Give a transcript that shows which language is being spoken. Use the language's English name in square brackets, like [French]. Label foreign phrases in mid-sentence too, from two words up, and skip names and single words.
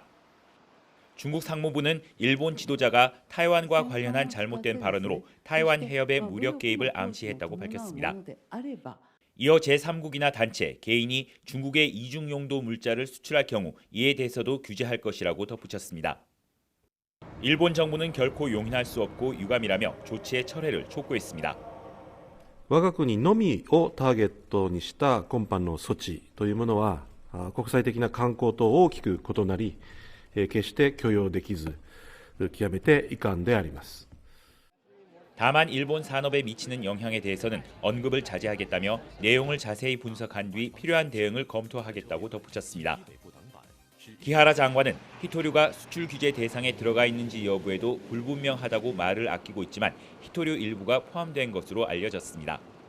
[Korean] 중국 상무부는 일본 지도자가 타이완과 관련한 잘못된 발언으로 타이완 해협의 무력 개입을 암시했다고 밝혔습니다. 이어 제3국이나 단체, 개인이 중국의 이중용도 물자를 수출할 경우 이에 대해서도 규제할 것이라고 덧붙였습니다. 일본 정부는 결코 용인할 수 없고 유감이라며 조치의 철회를 촉구했습니다. [Japanese] 我が国のみをターゲットにした今般の措置というものは国際的な慣行と大きく異なり決して許容できず極めて遺憾であります. [Korean] 다만 일본 산업에 미치는 영향에 대해서는 언급을 자제하겠다며 내용을 자세히 분석한 뒤 필요한 대응을 검토하겠다고 덧붙였습니다. 기하라 장관은 히토류가 수출 규제 대상에 들어가 있는지 여부에도 불분명하다고 말을 아끼고 있지만 히토류 일부가 포함된 것으로 알려졌습니다.